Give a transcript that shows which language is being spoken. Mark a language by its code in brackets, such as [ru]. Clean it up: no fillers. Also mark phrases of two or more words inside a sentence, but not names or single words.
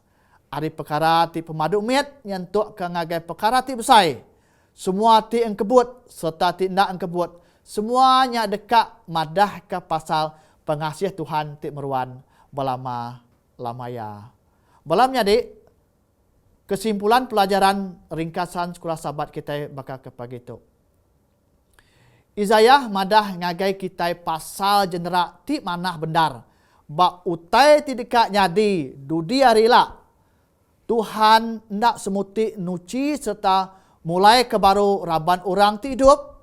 [iba] Ari perkara ti pemaduk mit nyentuk ke ngagai perkara ti besai. Semua ti engkebut serta ti ndak engkebut. Semuanya dekat madah ke pasal pengasih Tuhan ti meruan belama lamaya. Belamnya dik, [ms] kesimpulan pelajaran ringkasan sekolah sahabat [iba] kita bakal kepagi itu. Izayah madah ngagai kita pasal jenera ti manah bendar. Bak utai ti dekat nyadi dudi arila. Tuhan ndak semuti nuci serta mulai ke baru raban orang ti hidup.